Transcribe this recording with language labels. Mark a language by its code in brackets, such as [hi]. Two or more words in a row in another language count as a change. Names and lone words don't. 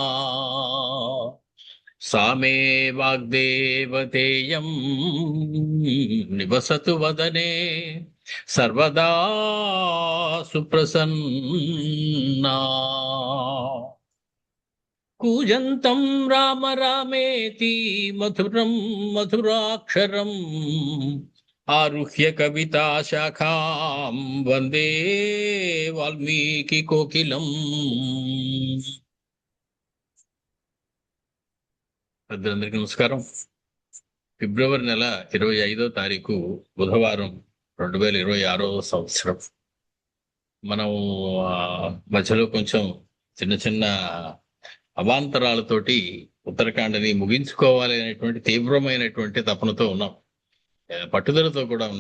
[sa] सा मे वाग्देवतेयं निवसतु वदने सर्वदा सुप्रसन्ना। कूजन्तं राम रामेति मधुरं मधुराक्षरम् आरुह्य कविता शाखां वंदे वाल्मीकि कोकिलम्। [te] అందరికీ నమస్కారం. ఫిబ్రవరి నెల 25వ తారీఖు బుధవారం 2026వ సంవత్సరం. మనం మధ్యలో కొంచెం చిన్న చిన్న అవాంతరాలతోటి ఉత్తరాఖండ్ని ముగించుకోవాలి అనేటువంటి తీవ్రమైనటువంటి తపనతో ఉన్నాం, పట్టుదలతో కూడా ఉన్నాం.